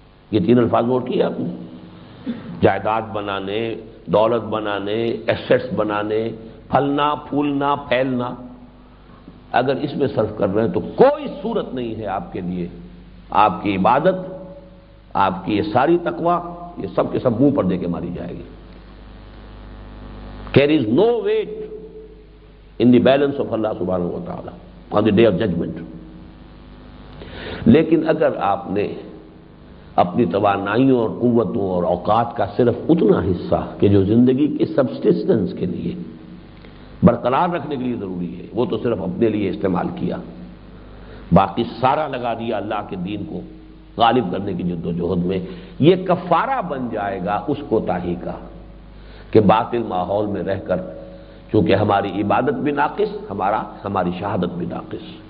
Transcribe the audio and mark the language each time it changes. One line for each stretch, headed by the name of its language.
Urdu: یہ تین الفاظ نوٹ کیے آپ نے، جائیداد بنانے، دولت بنانے، ایسٹس بنانے، پھلنا، پھولنا، پھیلنا، اگر اس میں صرف کر رہے ہیں تو کوئی صورت نہیں ہے آپ کے لیے آپ کی عبادت، آپ کی یہ ساری تقویٰ، یہ سب کے سب منہ پر دے کے ماری جائے گی.
English: There is no weight in the balance of Allah subhanahu wa ta'ala on the day of judgment.
Urdu: لیکن اگر آپ نے اپنی توانائیوں اور قوتوں اور اوقات کا صرف اتنا حصہ کہ جو زندگی کے سبسسٹنس کے لیے برقرار رکھنے کے لیے ضروری ہے وہ تو صرف اپنے لیے استعمال کیا، باقی سارا لگا دیا اللہ کے دین کو غالب کرنے کی جد و جہد میں، یہ کفارہ بن جائے گا اس کوتاہی کا کہ باطل ماحول میں رہ کر چونکہ ہماری عبادت بھی ناقص، ہماری شہادت بھی ناقص.